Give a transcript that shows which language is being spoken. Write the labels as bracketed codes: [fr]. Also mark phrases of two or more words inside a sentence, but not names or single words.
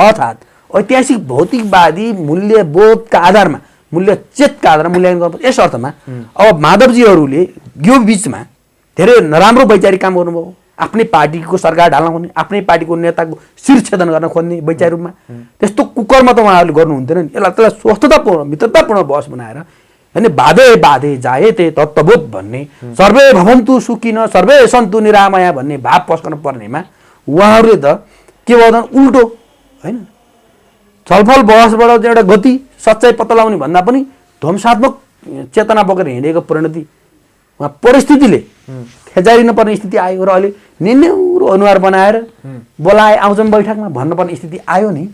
[ne] अर्थात् ऐतिहासिक भौतिकवादी मूल्यबोधका आधारमा मूल्यचेतका आधारमा मूल्याङ्कन गर्नुपर्छ। यस अर्थमा अब माधवजीहरूले यो बिचमा धेरै नराम्रो वैचारिक काम गर्नुभयो, आफ्नै पार्टीको सरकार ढाल्न खोज्ने, आफ्नै पार्टीको नेताको शिरछेदन गर्न खोज्ने वैचारिक रूपमा। त्यस्तो कुकर्म त उहाँहरूले गर्नु हुन्थेन नि। त्यसलाई स्वस्थतापूर्ण मित्रतापूर्ण बहस बनाएर होइन [sa] बाधे बाधे जायते तत्त्वबोध [ne] भन्ने, [sa] सर्वे भवन्तु सुखिन सर्वे सन्तु निरामया [ne] भन्ने भाव पस्कन पर्नेमा उहाँहरूले त के गर्दैन उल्टो होइन छलफल बहसबाट एउटा गति सच्चाइ पत्ता लगाउने भन्दा पनि ध्वंसात्मक चेतना बोकेर हिँडेको परिणति उहाँ परिस्थितिले खेचारिन पर्ने स्थिति आयो र अहिले निन्यौरो अनुहार बनाएर बोलाए आउँछन् बैठकमा भन्नुपर्ने स्थिति आयो नि।